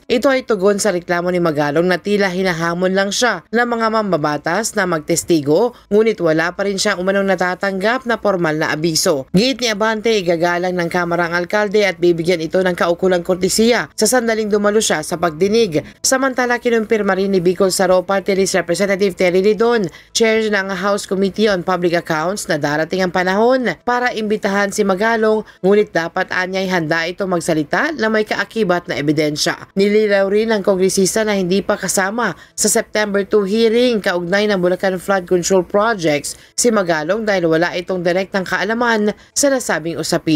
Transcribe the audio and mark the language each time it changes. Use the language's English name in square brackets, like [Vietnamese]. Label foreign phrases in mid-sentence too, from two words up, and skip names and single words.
[Filipino] Ito ay tugon sa reklamo ni Magalong na tila hinahamon lang siya ng mga mambabatas na magtestigo, ngunit wala pa rin siya natatanggap na formal na abiso. Giit ni Abante, igagalang ng Kamara ang alkalde at bibigyan ito ng kaukulang kortesiya sa sandaling dumalo siya sa pagdinig. Samantala, kinumpirma rin ni Bicol Saro Party List Representative Terry Ridon, Chair ng House Committee on Public Accounts, na darating ang panahon para imbitahan si Magalong, ngunit dapat anya'y handa ito magsalita na may kaakibat na ebidensya. Nililaw rin ng kongresista na hindi pa kasama sa September 2 hearing kaugnay ng Bulacan Flood Control Projects si Magalong dahil wala itong direktang kaalaman sa nasabing usapin.